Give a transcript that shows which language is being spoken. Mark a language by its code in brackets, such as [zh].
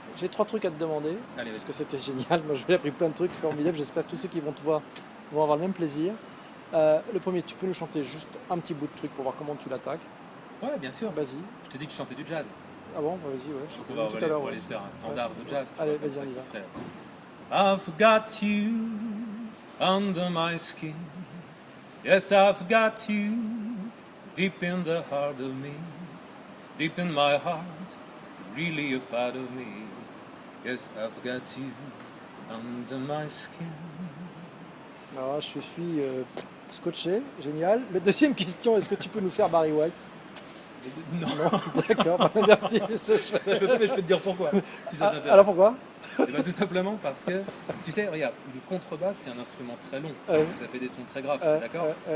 [fr] J'ai 3 trucs à te demander, parce que c'était génial. Moi, j'ai appris plein de trucs, c'est formidable. J'espère que tous ceux qui vont te voir vont avoir le même plaisir. Le premier, tu peux nous chanter juste un petit bout de truc pour voir comment tu l'attaques? Ouais, bien sûr. Vas-y. Je t'ai dit que je chantais du jazz. Ah bon, vas-y, ouais. Donc on va aller se faire un standard de jazz. Allez, vas-y, on y va. [en] I forgot you under my skin. Yes, I've got you deep in the heart of me. It's deep in my heart, really a part of me. Yes, I've got you under my skin. [fr] Alors, je suis scotché, génial. La deuxième question, est-ce que tu peux nous faire Barry White? Non, D'accord, bah, merci. ça je peux pas, mais je peux te dire pourquoi. Si ça t'intéresse. Alors pourquoi? Eh ben, tout simplement parce que, tu sais, regarde, une contrebasse c'est un instrument très long, donc ça fait des sons très graves, t'es d'accord?